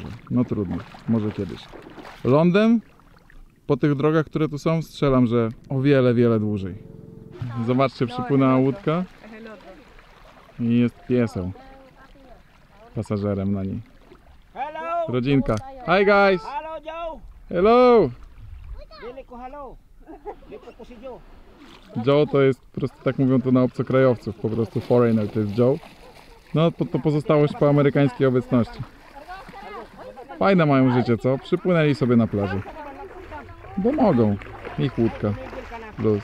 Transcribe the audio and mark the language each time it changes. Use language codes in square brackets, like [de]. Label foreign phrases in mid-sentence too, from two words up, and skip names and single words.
[pl] No trudno, może kiedyś. Londyn, po tych drogach, które tu są, strzelam, że o wiele dłużej. Zobaczcie, przypłynęła łódka i jest pieseł pasażerem na niej. [en] Rodzinka. Hi guys! Hello, Joe! Hello! [ceb] Dili ko hello. Dito ko si Joe. [pl] Joe to jest, po prostu tak mówią to na obcokrajowców, po prostu foreigner to jest Joe. No to pozostałość po amerykańskiej obecności. Fajne mają życie, co? Przypłynęli sobie na plaży. Bo mogą. Ich łódka. Luz.